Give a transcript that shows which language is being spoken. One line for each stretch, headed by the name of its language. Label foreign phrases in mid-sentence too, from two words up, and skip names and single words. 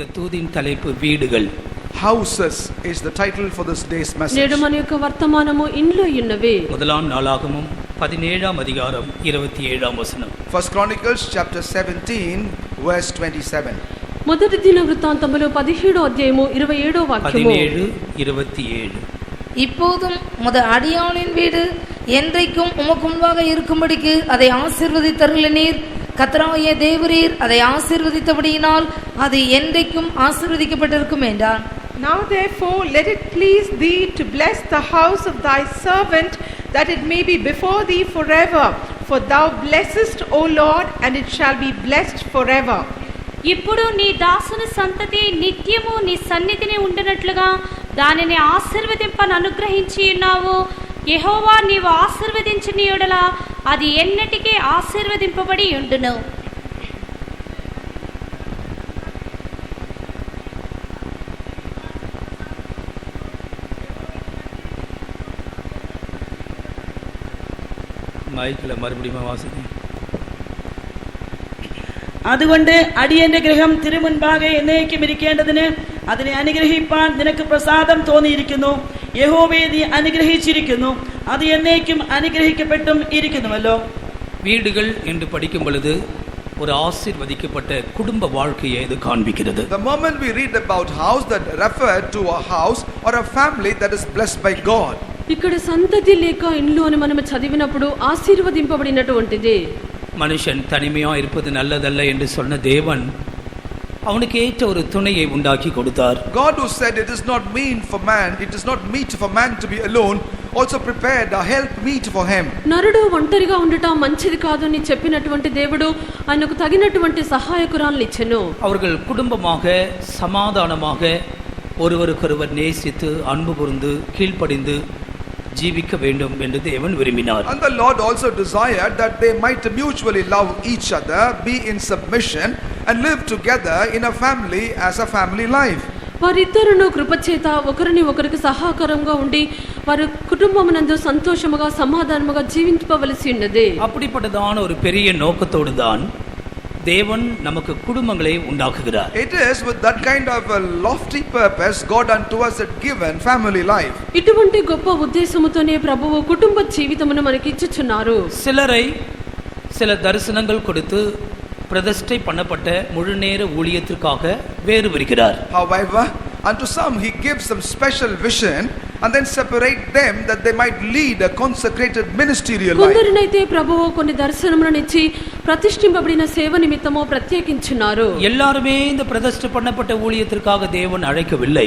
Tamil: இப்போதின் தலைப்பு வீடுகள்.
English: Houses is the title for this day's message.
Telugu: నేడు మన యొక్క వర్తమానము ఇండ్లు ఉన్నవి.
Tamil: முதலாம் நாளாகமம் 17ஆம் அதிகாரம் 27ஆம் வசனம்.
English: First Chronicles chapter 17 verse 27.
Telugu: మొదటి దిన వృత్తాంతములు 17వ అధ్యాయము 27వ వాక్యము. 17:27.
Tamil: இப்போதும் உமது அடியாளின் வீடு என்றைக்கும் உமக்கு முன்பாக இருக்கும்படிக்கு அதை ஆசீர்வதித்தருளினீர். கர்த்தராகிய தேவரீர் அதை ஆசீர்வதித்தபடியினால் அது என்றைக்கும் ஆசீர்வதிக்கப்பட்டிருக்கும் என்றான்.
English: Now therefore let it please thee to bless the house of thy servant, that it may be before thee forever. For thou blessest, O Lord, and it shall be blessed forever.
Telugu: ఇప్పుడు నీ దాసుని సంతతి నిత్యము నీ సన్నిధిని ఉండినట్లుగా దానిని ఆశీర్వదింపను అనుగ్రహించి ఉన్నావు. యెహోవా నీవు ఆశీర్వదించిన యెడల అది ఎన్నటికీ ఆశీర్వదింపబడి ఉండును.
Tamil: மைக்கில் மறுபடியும் வாசிங்க.
Malayalam: അതുകൊണ്ട് അടിയന്റെ ഗൃഹം തിരുമുൻപാകെ എന്നേക്കും ഇരിക്കേണ്ടതിന് അതിനെ അനുഗ്രഹിപ്പാൻ നിനക്ക് പ്രസാദം തോന്നിയിരിക്കുന്നു. യഹോവേ നീ അനുഗ്രഹിച്ചിരിക്കുന്നു, അത് എന്നേക്കും അനുഗ്രഹിക്കപ്പെട്ടും ഇരിക്കുന്നുവല്ലോ.
Tamil: வீடுகள் என்று படிக்கும் பொழுது ஒரு ஆசீர்வதிக்கப்பட்ட குடும்ப வாழ்க்கையை இது காண்பிக்கிறது.
English: The moment we read about house, that refer to a house or a family that is blessed by God.
Telugu: ఇక్కడ సంతతి లేక ఇండ్లు అని మనం చదివినప్పుడు ఆశీర్వదింపబడినటువంటిది.
Tamil: மனுஷன் தனிமையா இருப்பது நல்லதல்ல என்று சொன்ன தேவன் அவனுக்கு ஏற்ற ஒரு துணையை உண்டாக்கி கொடுத்தார்.
English: God who said it is not meet for man to be alone, also prepared a help meet for him.
Telugu: నరుడు ఒంటరిగా ఉండటం మంచిది కాదు అని చెప్పినటువంటి దేవుడు ఆయనకు తగినటువంటి సహాయకురాలను ఇచ్చెను.
Tamil: அவர்கள் குடும்பமாக சமாதானமாக ஒருவருக்கொருவர் நேசித்து அன்பு கூர்ந்து கீழ்ப்படிந்து ஜீவிக்க வேண்டும் என்று தேவன் விரும்பினார்.
English: And the Lord also desired that they might mutually love each other, be in submission and live together in a family as a family life.
Telugu: వారిద్దరును కృపచేత ఒకరిని ఒకరికి సహకారంగా ఉండి వారి కుటుంబమునందు సంతోషముగా సమాధానముగా జీవించవలసి ఉన్నది.
Tamil: அப்படிப்பட்டதான ஒரு பெரிய நோக்கத்தோடு தான் தேவன் நமக்கு குடும்பங்களை உண்டாக்குகிறார்.
English: It is with that kind of a lofty purpose God unto us had given family life.
Telugu: ఇటువంటి గొప్ప ఉద్దేశముతోనే ప్రభువు కుటుంబ జీవితమును మనకి ఇచ్చుచున్నారు.
Tamil: சிலரை சில தரிசனங்கள் கொடுத்து பிரதிஷ்டை பண்ணப்பட்ட முழுநேர ஊழியத்திற்காக வேறு விரிக்கிறார்.
English: However, unto some he gives some special vision and then separate them that they might lead a consecrated ministerial life.
Telugu: కొందరినైతే ప్రభువు కొన్ని దర్శనములను ఇచ్చి ప్రతిష్ఠింపబడిన సేవ నిమిత్తము ప్రత్యేకించున్నారు.
Tamil: எல்லாருமே இந்த பிரதிஷ்டை பண்ணப்பட்ட ஊழியத்திற்காக தேவன் அழைக்கவில்லை.